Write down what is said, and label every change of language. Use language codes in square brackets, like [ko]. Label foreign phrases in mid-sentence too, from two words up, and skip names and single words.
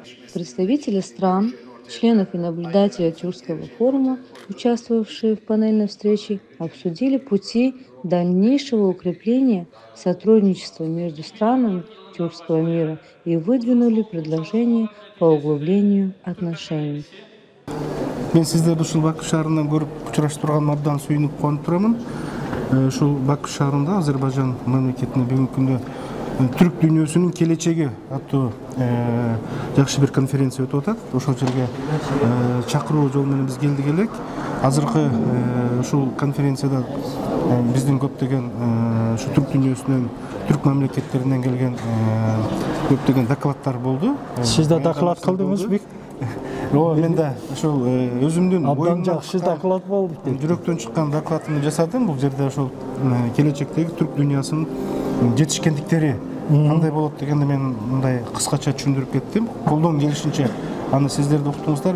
[ru] Представители стран, членов и наблюдателей Тюркского форума, участвовавшие в панельной встрече, обсудили пути дальнейшего укрепления сотрудничества между странами Тюркского мира и выдвинули предложения по углублению отношений. [ky] Мен сіздерді ушул Баку шаарынан көрүп учураштырганыма абдан сүйүнүп кубанып турамын. Ушул Баку шаарында Азербайжан мамлекетине бүгүнкү күндө түрк дүйнөсүнүн келечеги аттуу жакшы бир конференция өтүп атат. Ошол жерге чакыруу жол менен биз келдик элек. Азыркы ушул конференцияда биздин көптөгөн ушу түрк дүйнөсүнөн, түрк мамлекеттеринен келген көптөгөн докладдар болду. [tr] Siz de [ky] доклад кылдыңызбы? Мен да ошол өзүмдүн Абдан жакшы доклад болду. Жүрөктөн чыккан докладымды жасадым. Бул жерде ошол келечектеги түрк дүйнөсүнүн жетишкендиктери кандай болот дегенди мен мындай кыскача түшүндүрүп кеттим. Колдон келишинче аны сиздер да уктуңуздар.